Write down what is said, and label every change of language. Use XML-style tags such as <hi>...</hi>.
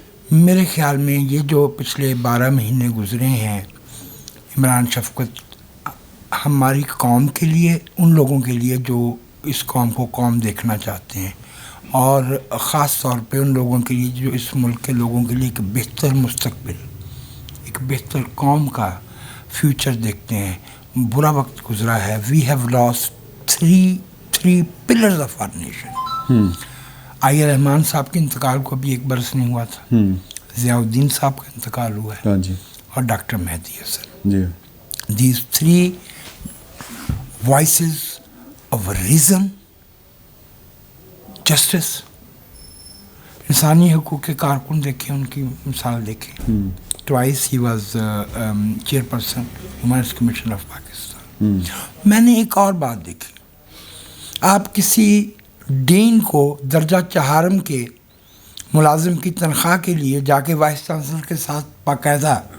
<ur>میرے خیال میں یہ جو پچھلے 12 مہینے گزرے ہیں عمران شفقت ہماری قوم کے لیے, ان لوگوں کے لیے جو اس قوم کو قوم دیکھنا چاہتے ہیں, اور خاص طور پہ ان لوگوں کے لیے جو اس ملک کے لوگوں کے لیے ایک بہتر مستقبل, ایک بہتر قوم کا فیوچر دیکھتے ہیں. برا وقت گزرا ہے.</ur> <en>We have lost three pillars of our nation.</en> <ur>آئی رحمان صاحب کے انتقال کو ابھی 1 برس نہیں ہوا تھا, ضیاء الدین صاحب کا انتقال ہوا ہے, اور doctor Mahdi Hasan.</ur> <en>These 3 voices of reason, justice,</en> <ur>انسانی حقوق کے کارکن دیکھیں, ان کی مثال دیکھیں.</ur> <en>Twice he was chairperson Human Commission of Pakistan.</en> <ur>میں نے ایک اور بات دیکھی, آپ کسی ڈین کو درجہ 4 کے ملازم کی تنخواہ کے لیے جا کے وائس چانسلر کے ساتھ باقاعدہ</ur>